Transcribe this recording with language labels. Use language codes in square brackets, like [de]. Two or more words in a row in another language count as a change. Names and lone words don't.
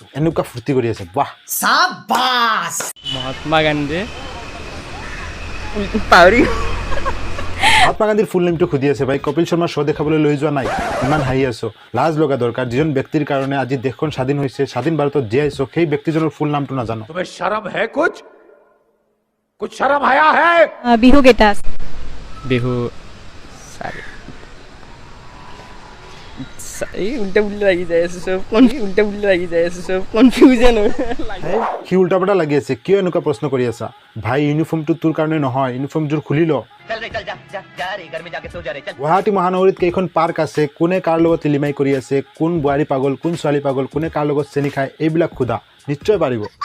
[as] এনেকুৱা ফূৰ্তি কৰি আছে, বাহ চাবাছ। মহাত্মা গান্ধী পাহৰি মহাত্মা গান্ধীৰ ফুল নেমটো সুধি আছে ভাই, কপিল শৰ্মাৰ শ্ব' দেখাবলৈ লৈ যোৱা নাই, ইমান হাঁহি আছো। লাজ লগা দৰকাৰ, যিজন ব্যক্তিৰ কাৰণে আজি দেশখন স্বাধীন হৈছে, স্বাধীন ভাৰতত জীয়াইছো, সেই ব্যক্তিজনৰ ফুল নামটো নাজানো। [hi] तुम्हें शर्म है कुछ शर्म आया है? [as] বিহু কেইটা আছে? বিহু এই উল্টা পুল্টা লাগি যাই আছে চব, উল্টা পুল্টা লাগি যাই আছে চব, কনফিউজন সি উল্টা পাল্টা লাগি আছে, কিয় এনেকুৱা প্ৰশ্ন কৰি আছা? ভাই ইউনিফৰ্মটো তোৰ কাৰণে নহয়, ইউনিফৰ্মযোৰ খুলি ল। গুৱাহাটী মহানগৰীত কেইখন পাৰ্ক আছে, কোনে কাৰ লগত লিলিমাই কৰি আছে, কোন বোৱাৰী পাগল, কোন ছোৱালী পাগল, কোনে কাৰ লগত চেনি খায়, এইবিলাক সোধা, নিশ্চয় পাৰিব।